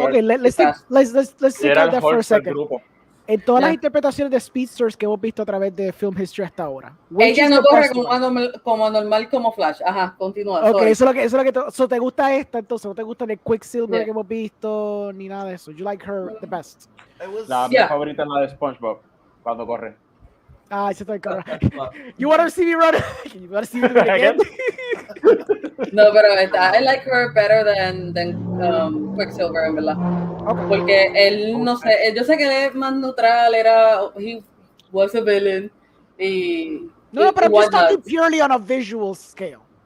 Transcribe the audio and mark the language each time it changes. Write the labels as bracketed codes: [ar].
[en] okay, let's take out that for a second. [es] En todas las interpretaciones de speedsters que hemos visto a través de [en] film history [es] hasta ahora, ella no corre como normal como Flash. Ajá, continúa. Okay, eso es lo que te gusta esta, entonces no te gusta el Quicksilver que hemos visto ni nada de eso. [en] You like her the best. [es] Mi favorita es la de SpongeBob cuando corre. Ah, ese está el carro. [en] You want to see me run? You want to see me do it again? No, pero I like her better than Quicksilver, [es] en verdad. [en] Okay. [es] Porque él, no sé, yo sé que él es más neutral, [en] he was a villain, [es] y [en] No, but I'm just talking purely on a visual scale.